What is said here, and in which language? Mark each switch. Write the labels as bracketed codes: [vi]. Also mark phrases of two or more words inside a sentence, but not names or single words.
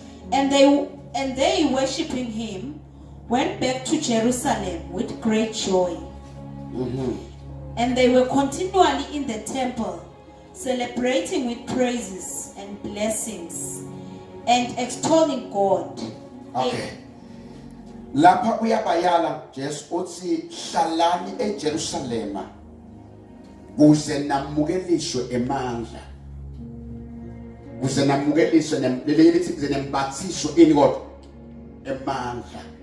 [en] And they worshiping him went back to Jerusalem with great joy. And they were continually in the temple, celebrating with praises and blessings and extolling God. Okay. [ss] Lapha uyabayala Jesu uthi hlalani eJerusalema kuze namukeliswe emandla. Kuze namukeliswe lelithi kuze nembathiswe ini kodwa emandla.